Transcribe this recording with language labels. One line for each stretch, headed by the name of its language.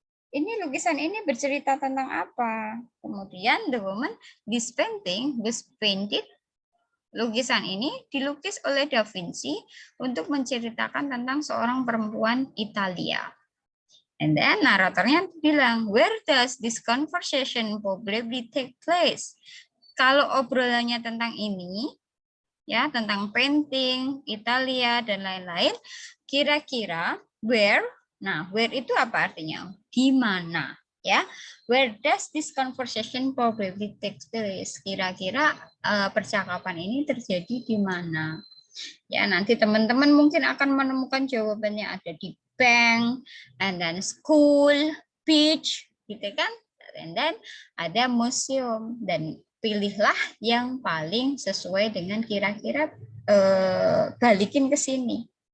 Indonesian: Ini lukisan ini bercerita tentang apa?
English: Kemudian the woman, this painting was painted.
Indonesian: Lukisan ini dilukis oleh Da Vinci untuk menceritakan tentang seorang perempuan Italia.
English: And then
Indonesian: naratornya bilang,
English: where does this conversation probably take place?
Indonesian: Kalau obrolannya tentang ini, ya tentang painting, Italia dan lain-lain, kira-kira where? Nah, where itu apa artinya? Di mana?
English: Ya, where does this conversation probably take place?
Indonesian: Kira-kira percakapan ini terjadi di mana? Ya, nanti teman-teman mungkin akan menemukan jawabannya ada di bank, and then school, beach, gitu kan? And then ada museum, dan pilihlah yang paling sesuai dengan kira-kira balikin ke sini.